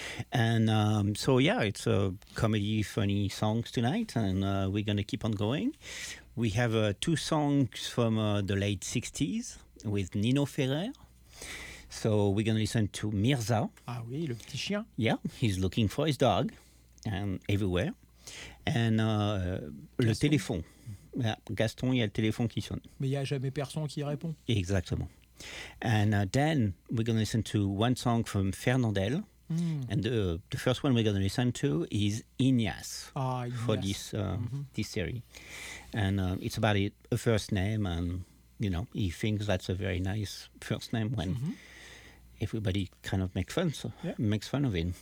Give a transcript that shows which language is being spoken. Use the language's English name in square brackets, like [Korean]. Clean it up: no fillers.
[English] And so, yeah, it's a comedy, funny songs tonight, and we're going to keep on going. We have two songs from the late 60s with Nino Ferrer. So we're going to listen to Mirza. [French] Ah oui, le petit chien. [English] Yeah, he's looking for his dog and everywhere. And le téléphone. [French] Yeah, Gaston, il y a le téléphone qui sonne. Mais il n'y a jamais personne qui répond. Exactement. [English] And then we're going to listen to one song from Fernandel. Mm. And the first one we're going to listen to is Ignace for this this series. And it's about a first name. And, you know, he thinks that's a very nice first name when everybody kind of makes fun of him.